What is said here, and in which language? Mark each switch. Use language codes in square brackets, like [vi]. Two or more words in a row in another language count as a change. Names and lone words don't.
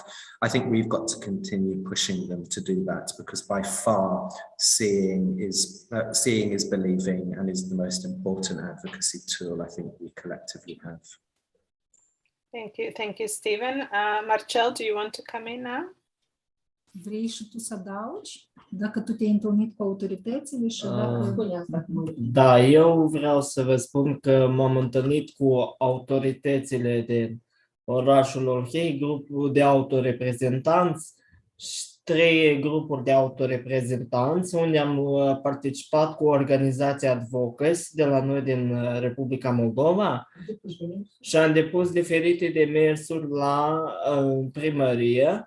[en] I think we've got to continue pushing them to do that, because by far seeing is believing and is the most important advocacy tool I think we collectively have. Thank you, Stephen. Marcel, do you want to come in now? [ro] Vrei și tu să adaugi? Dacă tu te-ai întâlnit cu autoritățile și dacă... Da, eu vreau să vă spun că m-am întâlnit cu autoritățile de orașul Orhei, grupul de autoreprezentanți și 3 grupuri de autoreprezentanți, unde am participat cu organizația Advocacy de la noi din Republica Moldova și am depus diferite demersuri la primărie.